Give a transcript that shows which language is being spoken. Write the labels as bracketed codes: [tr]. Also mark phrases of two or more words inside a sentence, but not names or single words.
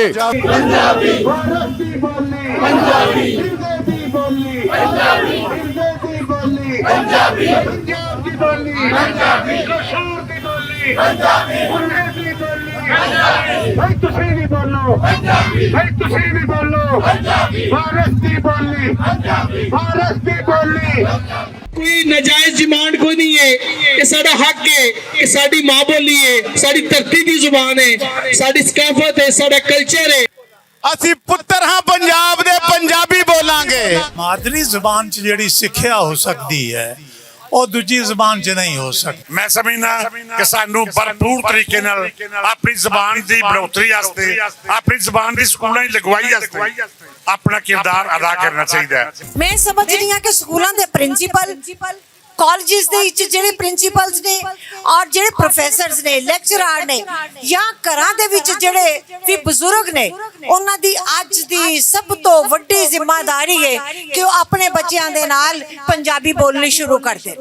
[pa] ਪੰਜਾਬੀ ਪੰਜਾਬੀ ਪੰਜਾਬੀ ਭਾਈ ਤੁਸੀ ਭੀ ਬੋਲੋ, ਭਾਈ ਤੁਸੀ ਭੀ ਬੋਲੋ, ਭਾਰਤ ਕੀ ਬੋਲੀ, ਭਾਰਤ ਕੀ ਬੋਲੀ। ਕੋਈ ਨਜਾਇਜ਼ ਡਿਮਾਂਡ ਕੋਈ ਨਹੀਂ ਹੈ ਕਿ ਸਾਡਾ ਹੱਕ ਹੈ ਕਿ ਸਾਡੀ ਮਾਂ ਬੋਲੀ ਹੈ, ਸਾਡੀ ਧਰਤੀ ਕੀ ਜ਼ੁਬਾਨ ਹੈ, ਸਾਡੀ ਸਕਾਫ਼ਤ ਹੈ, ਸਾਡਾ ਕਲਚਰ ਹੈ। ਅਸੀਂ ਪੁੱਤਰ ਹਾਂ ਪੰਜਾਬ ਦੇ, ਪੰਜਾਬੀ ਬੋਲਾਂਗੇ। ਮਾਦਰੀ ਜ਼ੁਬਾਨ ਚ ਜਿਹੜੀ ਸਿੱਖਿਆ ਹੋ ਸਕਤੀ ਹੈ ਉਹ ਦੂਜੀ ਜ਼ੁਬਾਨ 'ਚ ਨਹੀਂ ਹੋ ਸਕਦੀ। ਮੈਂ ਸਮਝਨਾ ਕਿ ਸਾਨੂੰ ਭਰਪੂਰ ਤਰੀਕੇ ਨਾਲ ਅਪਨੀ ਜ਼ੁਬਾਨ ਕੀ ਬੜ੍ਹੋਤਰੀ ਵਾਸਤੇ, ਅਪਨੀ ਜ਼ੁਬਾਨ ਕੀ ਸਕੂਲਾਂ ਕੀ ਲਗਵਾਈ ਵਾਸਤੇ ਅਪਨਾ ਕਿਰਦਾਰ ਅਦਾ ਕਰਨਾ ਚਾਹੀਏ। ਮੈਂ ਸਮਝਦੀ ਹਾਂ ਕਿ ਸਕੂਲਾਂ ਕੇ ਪ੍ਰਿੰਸੀਪਲ ਕਾਲਜਿਜ਼ ਦੇ ਵਿਚ ਜਿਹੜੇ ਪ੍ਰਿੰਸੀਪਲਜ਼ ਨੇ ਔਰ ਜਿਹੜੇ ਪ੍ਰੋਫੈਸਰਜ਼ ਨੇ ਲੈਕਚਰਾਰ ਨੇ ਯਾ ਘਰਾਂ ਦੇ ਵਿਚ ਜਿਹੜੇ ਭੀ ਬਜ਼ੁਰਗ ਨੇ ਉਨ੍ਹਾਂ ਦੀ ਅੱਜ ਦੀ ਸਭ ਤੋ ਵੱਡੀ ਜ਼ਿੰਮੇਵਾਰੀ ਹੈ ਕਿ ਵੋ ਅਪਨੇ ਬੱਚੋਂ ਦੇ ਨਾਲ ਪੰਜਾਬੀ ਬੋਲਨੀ ਸ਼ੁਰੂ ਕਰ ਦੇਣ।